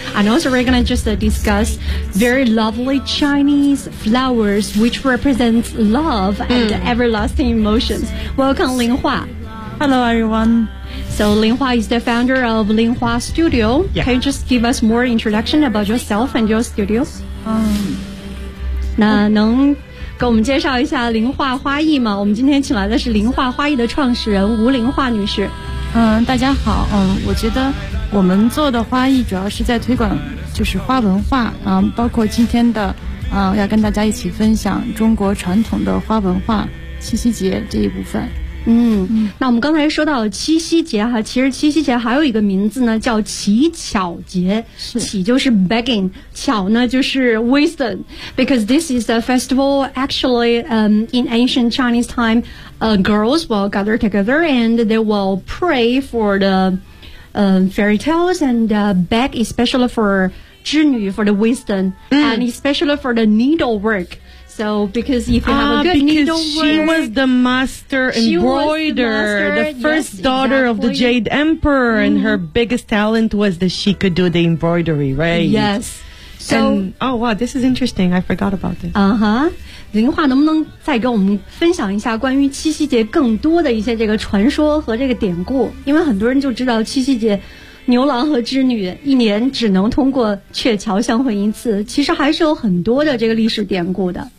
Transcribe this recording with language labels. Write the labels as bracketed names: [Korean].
[English] And also we're going to just discuss very lovely Chinese flowers, which represents love and everlasting emotions. Welcome, Lin Hua. Hello, everyone. So Lin Hua is the founder of Lin Hua Studio. Yeah. Can you just give us more introduction about yourself and your studio? [Chinese] 那能给我们介绍一下林化花艺吗？我们今天请来的是林化花艺的创始人吴林化女士。大家好。我觉得我们做的花艺主要是在推广就是花文化，包括今天的要跟大家一起分享中国传统的花文化七夕节这一部分。那我们刚才说到七夕节哈，其实七夕节还有一个名字呢，叫乞巧节。是，乞就是 [English] begging， [Chinese] 巧呢就是 [English] wisdom， because this is a festival actually in ancient Chinese time girls will gather together and they will pray for the fairy tales and beg especially for 织女 for the wisdom and especially for the needlework。 So, because if you have a good needlework... She was the master embroiderer, the first daughter of the Jade Emperor, and her biggest talent was that she could do the embroidery, right? Yes. So, and, oh, wow, this is interesting. I forgot about this. Uh-huh. [Chinese] 林化能不能再给我们分享一下关于七夕节更多的一些这个传说和这个典故？因为很多人就知道七夕节牛郎和织女一年只能通过鹊桥相会一次，其实还是有很多的这个历史典故的。